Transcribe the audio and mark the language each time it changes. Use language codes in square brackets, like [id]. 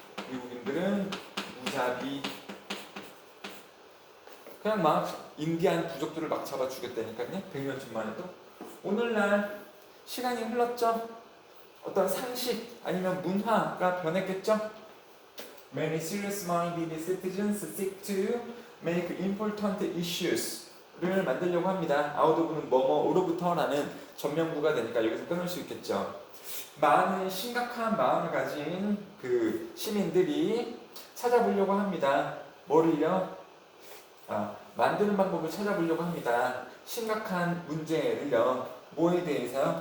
[ko] 미국인들은 무자비, 그냥 막 인디안 부족들을 막 잡아 죽였다니까요. 100년 전만 해도. 오늘날 시간이 흘렀죠. 어떤 상식 아니면 문화가 변했겠죠. [en] Many serious-minded citizens seek to make important issues를 [ko] 만들려고 합니다. out of는 뭐뭐로부터라는 전명구가 되니까 여기서 끊을 수 있겠죠. 많은 심각한 마음을 가진 그 시민들이 찾아보려고 합니다. 뭐를요? 만드는 방법을 찾아보려고 합니다. 심각한 문제를요. 뭐에 대해서요?